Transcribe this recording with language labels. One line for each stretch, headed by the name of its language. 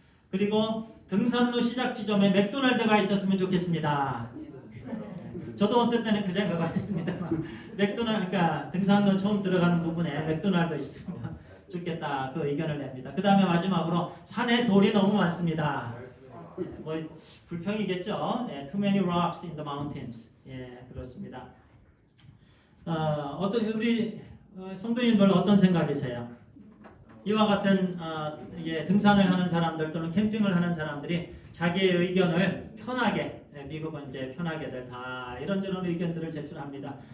Korean: 그리고 등산로 시작 지점에 맥도날드가 있었으면 좋겠습니다. 저도 어떤 때는 그 생각을 했습니다만 그러니까 등산로 처음 들어가는 부분에 맥도날드 있으면 좋겠다, 그 의견을 냅니다. 그 다음에 마지막으로 산에 돌이 너무 많습니다. 뭐 불평이겠죠.
English: Too many rocks in the mountains.
Korean: 그렇습니다. 어떤 우리 성도님들 어떤 생각이세요? 이와 같은 등산을 하는 사람들 또는 캠핑을 하는 사람들이 자기의 의견을 편하게, 미국은 이제 편하게들 다 이런저런 의견들을 제출합니다.